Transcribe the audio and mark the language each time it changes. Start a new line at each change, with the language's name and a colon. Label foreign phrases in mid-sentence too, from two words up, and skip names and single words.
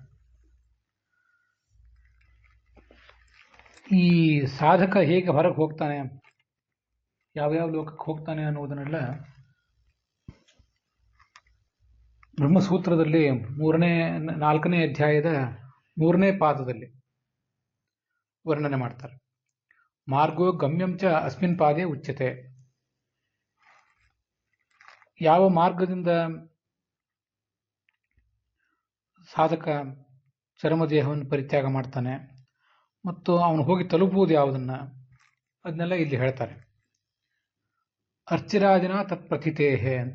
Kannada: ಈ ಸಾಧಕ ಹೇಗೆ ಹೊರಗೆ ಹೋಗ್ತಾನೆ, ಯಾವ್ಯಾವ ಲೋಕಕ್ಕೆ ಹೋಗ್ತಾನೆ ಅನ್ನುವುದನ್ನೆಲ್ಲ ಬ್ರಹ್ಮಸೂತ್ರದಲ್ಲಿ 4ನೇ ಅಧ್ಯಾಯದ 3ನೇ ಪಾದದಲ್ಲಿ ವರ್ಣನೆ ಮಾಡ್ತಾರೆ.
Sanskrit: ಮಾರ್ಗೋ ಗಮ್ಯಂ ಚ ಅಸ್ಮಿನ್ ಪಾದೇ ಉಚ್ಯತೆ.
Kannada: ಯಾವ ಮಾರ್ಗದಿಂದ ಸಾಧಕ ಚರ್ಮದೇಹವನ್ನು ಪರಿತ್ಯಾಗ ಮಾಡ್ತಾನೆ ಮತ್ತು ಅವನು ಹೋಗಿ ತಲುಪುವುದು ಯಾವುದನ್ನ, ಅದನ್ನೆಲ್ಲ ಇಲ್ಲಿ ಹೇಳ್ತಾರೆ.
Sanskrit: ಅರ್ಚಿರಾದಿನ ತತ್ಪ್ರಥಿತೇಹೆ ಅಂತ.